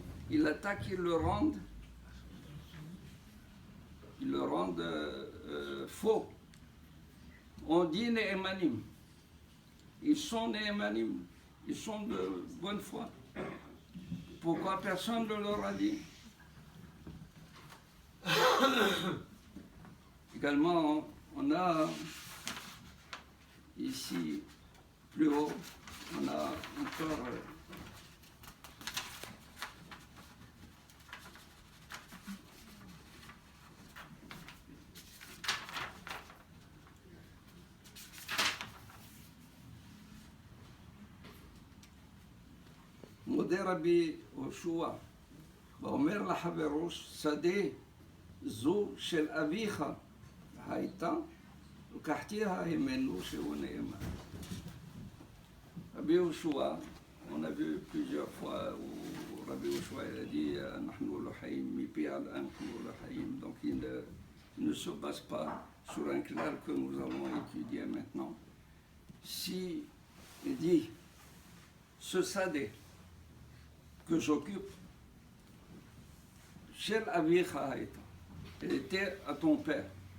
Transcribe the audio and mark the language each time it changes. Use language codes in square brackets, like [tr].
[fr] Ils l'attaquent, ils le rendent faux. On dit Néhémanim. Ils sont Néhémanim. Ils sont de bonne foi. Pourquoi personne ne leur a dit? Également, on a ici, plus haut, on a encore [he] מודה רבי יהושע ואומר לחברו, שדה זו של אביך הייתה, לקחתיה ממנו שהוא נאמן. רבי [fr] Rabbi Oshua, on a vu plusieurs fois où Rabbi Oshua a dit [he] Nahnu l'Ohaim, mipi al-an l'Ohaim. [fr] Donc il ne se base pas sur un clal que nous allons étudier maintenant. Si il dit ce sadé que j'occupe, [he] Shel Avicha Haïta, [fr] elle était à ton père.